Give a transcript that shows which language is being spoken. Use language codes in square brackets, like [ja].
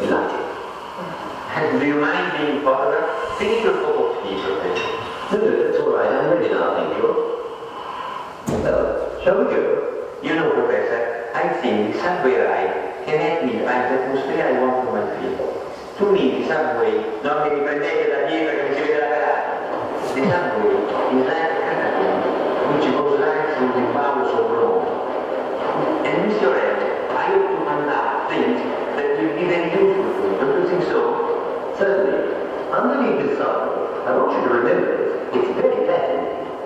[en] Delighted. Do you mind being photographed? Take your photo, please, Professor. No, that's all right. I'm ready now, thank you. Well, shall we go? You know, Professor, I think the subway ride can help me find the atmosphere I want for my film. To me, the subway, [it] non mi riprendete da dietro che mi si vede la garage. [en] The subway is like a catapult, which goes right through the bowels of Rome. And Mr. Ed, I hope to find out things that will be very useful to you. Don't you think so? Certainly. Underneath this subway, I want you to remember this, it's very fascinating.